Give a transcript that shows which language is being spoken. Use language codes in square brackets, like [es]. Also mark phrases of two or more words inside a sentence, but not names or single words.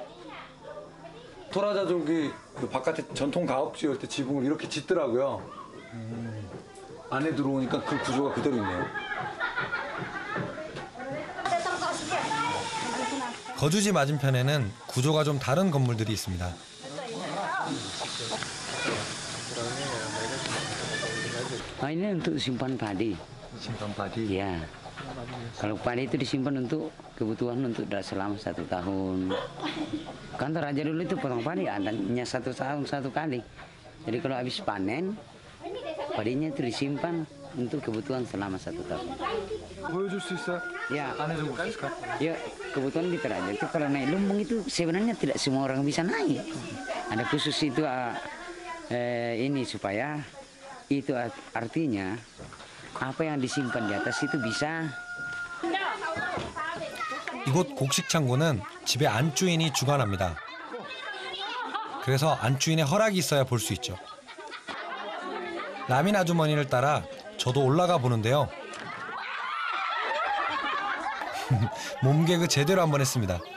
[ko] 토라자족이 그 바깥에 전통 가업 지을 때 지붕을 이렇게 짓더라고요. 안에 들어오니까 그 구조가 그대로 있네요. 거주지 맞은편에는 구조가 좀 다른 건물들이 있습니다. [id] Ini untuk simpan padi. Simpan padi. Ya. Kalau padi itu disimpan untuk kebutuhan untuk selama 1 tahun. Kan Toraja dulu itu potong padi adanya 1 tahun 1 kali. Jadi kalau habis panen, padinya itu disimpan untuk kebutuhan selama 1 tahun. [ko] 보여줄 수 있어요? [id] Ya. [ko] 안에 좀 볼까요? [id] Ya, kebutuhan di Toraja itu kalau naik lumbung itu sebenarnya tidak semua orang bisa naik. Ada khusus itu ini supaya itu artinya apa yang disimpan di atas itu bisa. [ko] 이곳 곡식 창고는 집의 안주인이 주관합니다. 그래서 안주인의 허락이 있어야 볼 수 있죠. 라민 아주머니를 따라 저도 올라가 보는데요. 몸개그 제대로 한번 했습니다.